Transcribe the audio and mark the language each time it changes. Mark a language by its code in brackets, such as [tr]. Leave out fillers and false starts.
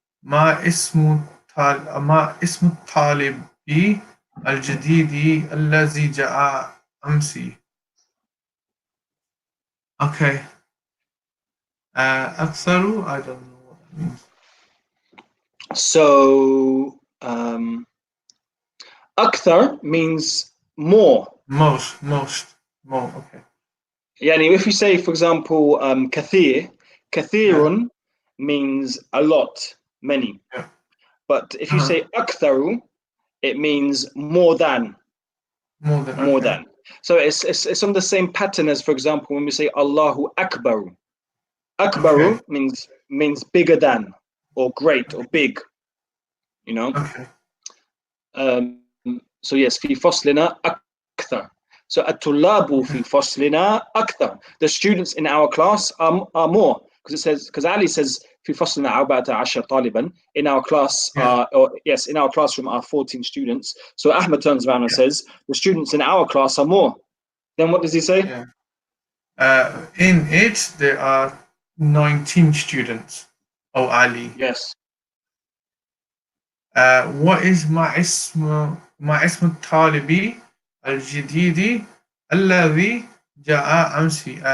[ar] ما اسم الطالب الجديد الذي جاء أمس. [en] Okay. أكثر, I don't know what that means. So, akthar means more. Most, more, okay. Yani, if you say, for example, kathirun means a lot, many. Yeah. But if you say aktharu, it means more than. More than. More Okay. than. So it's on the same pattern as, for example, when we say Allahu Akbar. Akbaru Okay. means bigger than, or great, or big. You know. Okay. [ar] So yes, في فصلنا أكثر. So الطلاب في فصلنا أكثر. [en] The students in our class are more, because it says, because Ali says [ar] في فصلنا 14 طالبا. [en] In our class Yeah. yes, in our classroom are 14 students. So Ahmed turns around and says the students in our class are more. Then what does he say? Yeah. In it there are 19 students. Oh, Ali. Yes. what is [ar] ما اسم الطالب الجديد الذي جاء أمس.